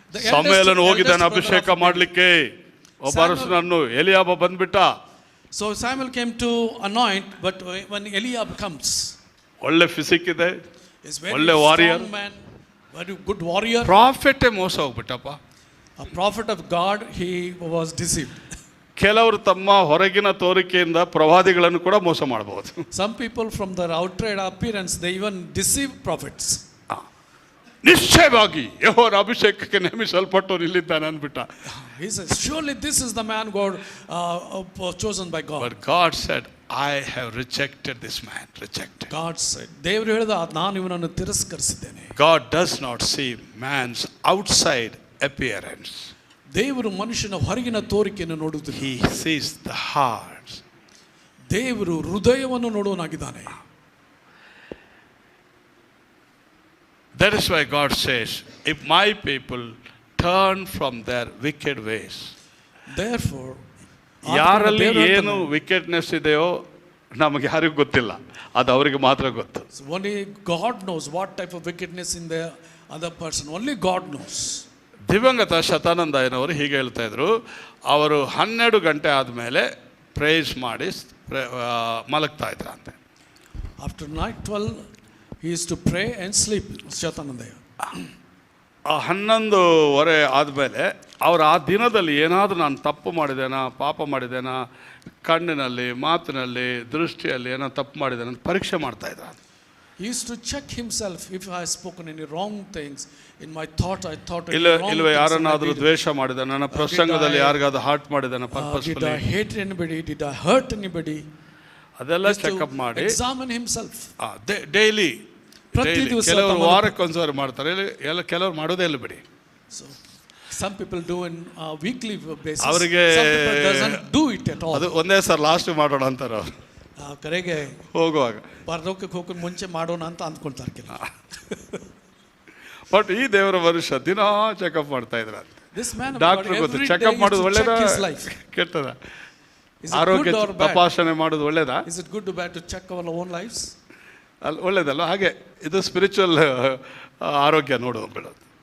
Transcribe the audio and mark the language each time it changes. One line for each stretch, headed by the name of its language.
Kannada: ಸಮುವೇಲನು ಹೋಗಿದ್ದಾನೆ ಅಭಿಷೇಕ ಮಾಡ್ಲಿಕ್ಕೆ. ಒಬ್ಬ ಅರಸನನ್ನು ಎಲಿಯಾಬ ಬಂದ್ಬಿಟ್ಟ.
English: So Samuel came to anoint, but when Eliab comes,
Kannada: ಒಳ್ಳೆ ಫಿಸಿಕ್ ಇದೆ,
English: he's very
Kannada: ಒಳ್ಳೆ warrior.
English: strong man, very good warrior.
Kannada: ಪ್ರಾಫಿಟೇ ಮೋಸ ಹೋಗ್ಬಿಟ್ಟಪ್ಪ.
English: A prophet of God, he was deceived.
Kannada: ಕೆಲವರು ತಮ್ಮ ಹೊರಗಿನ ತೋರಿಕೆಯಿಂದ ಪ್ರವಾದಿಗಳನ್ನು ಕೂಡ ಮೋಸ ಮಾಡಬಹುದು.
English: Some people from their outside appearance, they even deceive prophets. ನಿಶ್ಚಯವಾಗಿ ಯೆಹೋವನ ಅಭಿಷೇಕಕ್ಕೆ ನೇಮಿಸಲ್ಪಟ್ಟವನು ಇಲ್ಲಿದ್ದಾನೆ ಅಂದ್ಬಿಟ್ಟ. He says, surely this is the man God chosen by God. But God said, I have rejected this man. Rejected. God said,
Kannada: ದೇವರು ಹೇಳಿದ ನಾನು ಇವನನ್ನು ತಿರಸ್ಕರಿಸಿದ್ದೇನೆ.
English: God does not see man's outside appearance.
Kannada: ದೇವರು ಮನುಷ್ಯನ ಹೊರಗಿನ ತೋರಿಕೆಯನ್ನು ನೋಡುವುದಿಲ್ಲ.
English: He sees the heart.
Kannada: ದೇವರು ಹೃದಯವನ್ನು ನೋಡುವನಾಗಿದ್ದಾನೆ.
English: That is why God says, if my people turn from their wicked ways. Therefore,
Kannada: ಯಾರಲ್ಲಿ ಏನು ವಿಕೆಟ್ನೆಸ್ ಇದೆಯೋ ನಮಗೆ ಯಾರಿಗೂ ಗೊತ್ತಿಲ್ಲ, ಅದು ಅವರಿಗೆ ಮಾತ್ರ ಗೊತ್ತು.
English: So only God knows what type of wickedness in the other person. Only God knows.
Kannada: ದಿವಂಗತ ಶತಾನಂದಯ್ಯನವರು ಹೀಗೆ ಹೇಳ್ತಾ ಇದ್ರು, ಅವರು 12 ಗಂಟೆ ಆದಮೇಲೆ ಪ್ರೇಸ್ ಮಾಡಿ ಮಲಗ್ತಾ ಇದ್ರಂತೆ.
English: After night 12, he used to pray and sleep.
Kannada: ಶತಾನಂದಯ್ಯ 11:30 ಆದಮೇಲೆ ಅವರು ಆ ದಿನದಲ್ಲಿ ಏನಾದರೂ ನಾನು ತಪ್ಪು ಮಾಡಿದ್ದೇನಾ, ಪಾಪ ಮಾಡಿದ್ದೇನಾ, ಕಣ್ಣಿನಲ್ಲಿ, ಮಾತಿನಲ್ಲಿ, ದೃಷ್ಟಿಯಲ್ಲಿ ಏನೋ ತಪ್ಪು ಮಾಡಿದ್ದೇನೆ ಅಂತ ಪರೀಕ್ಷೆ ಮಾಡ್ತಾ ಇದ್ರು.
English: He used to check himself if I have spoken any wrong things in my thought. I thought
Kannada: ಇಲ್ವೇ ಯಾರನ್ನಾದರೂ ದ್ವೇಷ ಮಾಡಿದೆ, ನನ್ನ ಪ್ರಸಂಗದಲ್ಲಿ ಯಾರಿಗಾದ್ರೂ ಹಾರ್ಟ್ ಮಾಡಿದ್ದಾನೆ
English: did purposefully, I hate anybody? Did I hurt anybody?
Kannada: ಅದೆಲ್ಲ ಚೆಕಪ್ ಮಾಡಿ
English: examine himself. Daily
Kannada: ಪ್ರತಿ ದಿವಸ ಕೆಲವರು ವಾರಕ್ಕೊಂದ್ಸರಿ ಮಾಡ್ತಾರೆ, ಕೆಲವರು ಮಾಡೋದೇ ಇಲ್ಲ ಬಿಡಿ.
English: So some people do in weekly basis.
Kannada: ಅವರಿಗೆ
English: Some people doesn't do it at all.
Kannada: ಅದು ಒಂದೇ ಸರ್ ಲಾಸ್ಟ್ ಮಾಡೋಣ ಅಂತಾರೆ ಅವರು ಕರೆಗೆ ಹೋಗುವಾಗ. ಪರಲೋಕಕ್ಕೆ ಹೋಗೋಕೆ ಮುಂಚೆ ಮಾಡೋಣ ಅಂತ ಅಂದ್ಕೊಳ್ತಾರೆ ಕೆಲವು. ಬಟ್ ಈ ದೇವರ ಮನುಷ್ಯ ದಿನ ಚೆಕಪ್ ಮಾಡ್ತಾ ಇದ್ರ.
English: This man
Kannada: ಡಾಕ್ಟರ್ ಗೊತ್ತು ಚೆಕಪ್ ಮಾಡೋದು ಒಳ್ಳೇದಾ ಕೆಟ್ಟದ, ಆರೋಗ್ಯ ತಪಾಸಣೆ ಮಾಡೋದು ಒಳ್ಳೇದಾ,
English: is it good or bad to check our own lives?
Kannada: ಒಳ್ಳೇದಲ್ಲ. ಹಾಗೆ ಇದು ಸ್ಪಿರಿಚುವಲ್ ಆರೋಗ್ಯ ನೋಡೋದು ಬಿಡೋದು.